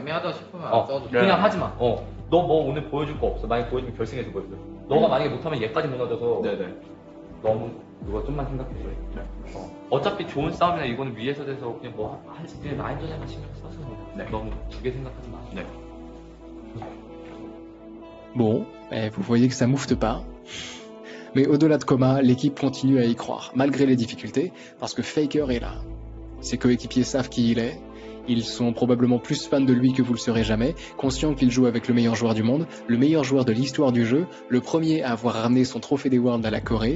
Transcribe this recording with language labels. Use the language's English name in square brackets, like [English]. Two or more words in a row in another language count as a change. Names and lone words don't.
[Korean] 애매하다 싶으면 안 써도 돼. 그냥 하지 마. 너 뭐 오늘 보여줄 거 없어. 만약에 보여주면 결승에서 보여줘. 너가 만약에 못하면 얘까지 무너져서 너무 그거 좀만 생각해줘요. 어차피 좋은 싸움이나 이거는 위에서 돼서 그냥 뭐 그냥 라인전에만 신경 써서 너무 두 개 생각하지 마. [French] Bon, vous voyez que ça moufte pas. Mais au-delà de Coma, l'équipe continue à y croire, malgré les difficultés, parce que Faker est là. Ses coéquipiers savent qui il est. Ils sont probablement plus fans de lui que vous le serez jamais, conscients qu'il joue avec le meilleur joueur du monde, le meilleur joueur de l'histoire du jeu, le premier à avoir ramené son trophée des Worlds à la Corée.